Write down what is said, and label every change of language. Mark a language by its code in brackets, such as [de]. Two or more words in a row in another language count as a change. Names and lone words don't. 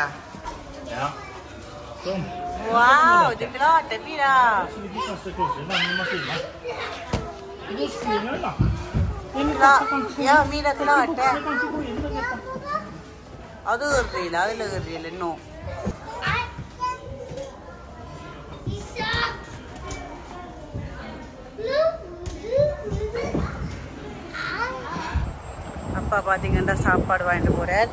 [no] Ja. Sånn. Wow, du klarte, Mira. Vi kaster kanskje denne maskinen. Du svinger da. Ja, Mira klarte. [kn] ಅದು ಇರಲಿಲ್ಲ, ಅದೆಲ್ಲ ಇರಲಿಲ್ಲ ಇನ್ನೂ. [ta] அப்பா பாத்தீங்கன்னா சாப்பாடு வாங்கிட்டு போறார்.